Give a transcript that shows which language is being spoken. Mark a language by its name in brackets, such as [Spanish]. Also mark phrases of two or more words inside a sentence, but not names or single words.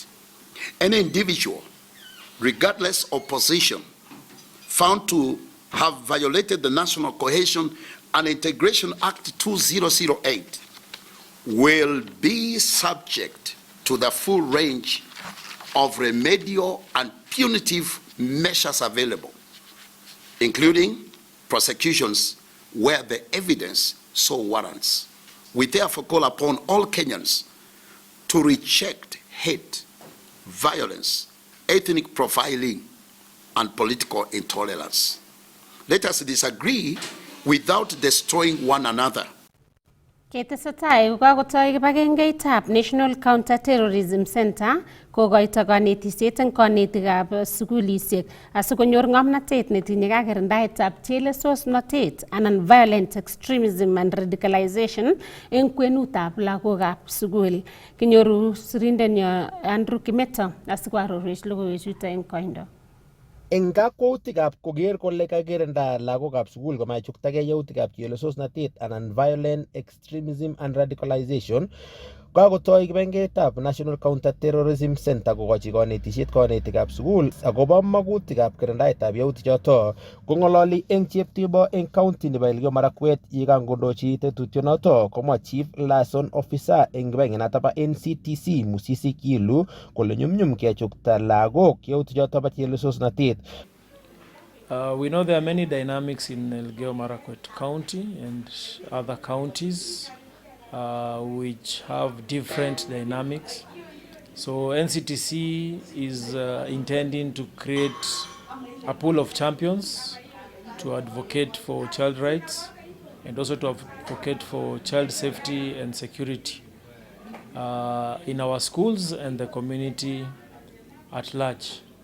[English] Any individual, regardless of position, found to have violated the National Cohesion and Integration Act 2008 will be subject to the full range of remedial and punitive measures available, including prosecutions where the evidence so warrants. We therefore call upon all Kenyans to reject hate, violence, ethnic profiling, and political intolerance. Let us disagree without destroying one another. [Kalenjin] Ketesetai kokakotoi kibagengeitab National Counter-Terrorism Center kokoito kanetisiet eng kanetikab sukulisiek asikonyor ng'omnotet netinye kakirindaetab chelesosnotet anan [English] violent extremism and radicalization [Kalenjin] eng kwenutab lagokab sukul. Kinyoru sirindenyo Andrew Kimeto asikoarorwech logoiwechuto eng koindo. Eng kakwautikab koker kole kakirinda lagokab sukul komachuktage yautikab chelesosnotet anan [English] violent extremism and radicalization, [Kalenjin] kakotoi kibagengeitab National Counter-Terrorism Center kokochi kanetisiet kanetikab sukul akobo magutikab kirindaetab yautichoto. Kong'ololi eng cheptibo eng county nebo Elgeyo Marakwet yekangondochi tetutyonoto komwa [English] Chief Liaison Officer [Kalenjin] eng kibagengenoto bo NCTC Musisi Kilu kole nyumnyum kechukta lagok yautichoto bo chelesosnotet. [English] We know there are many dynamics in Elgeyo Marakwet County and other counties which have different dynamics. So NCTC is intending to create a pool of champions to advocate for child rights and also to advocate for child safety and security in our schools and the community at large.